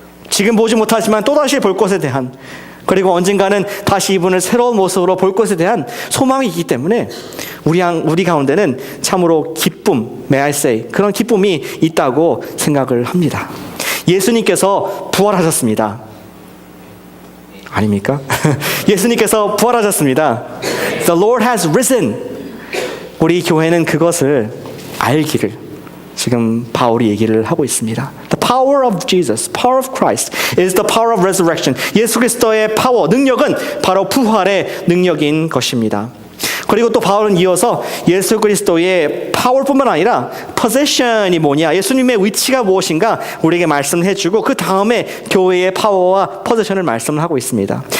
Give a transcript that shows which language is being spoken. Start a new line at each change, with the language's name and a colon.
Korean: 지금 보지 못하지만 또다시 볼 것에 대한, 그리고 언젠가는 다시 이분을 새로운 모습으로 볼 것에 대한 소망이 있기 때문에 우리 가운데는 참으로 기쁨,
English: may I say,
Korean: 그런 기쁨이 있다고 생각을 합니다. 예수님께서 부활하셨습니다. 아닙니까? 예수님께서 부활하셨습니다.
English: The Lord has risen.
Korean: 우리 교회는 그것을 알기를 지금 바울이 얘기를 하고 있습니다.
English: The power of Jesus, power of Christ is the power of resurrection.
Korean: 예수 그리스도의 파워, 능력은 바로 부활의 능력인 것입니다. 그리고 또 바울은 이어서 예수 그리스도의 파워뿐만 아니라 포지션이 뭐냐, 예수님의 위치가 무엇인가 우리에게 말씀해 주고 그 다음에 교회의 파워와 포지션을 말씀을 하고 있습니다.